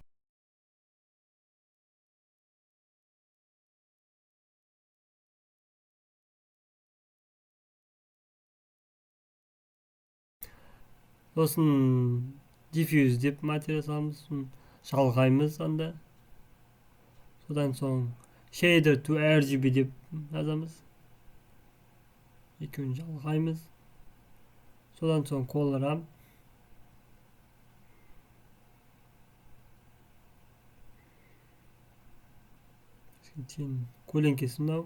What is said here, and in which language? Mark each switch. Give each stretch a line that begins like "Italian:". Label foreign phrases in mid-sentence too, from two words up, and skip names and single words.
Kazakh: Сосын diffuse деп материал саламыз. Жалғаймыз анда. Содан соң
English: shader to RGB
Kazakh: деп жазамыз. Екеуін жалғаймыз. Содан соң
English: color ramp.
Kazakh: Көлеңкесі мынау.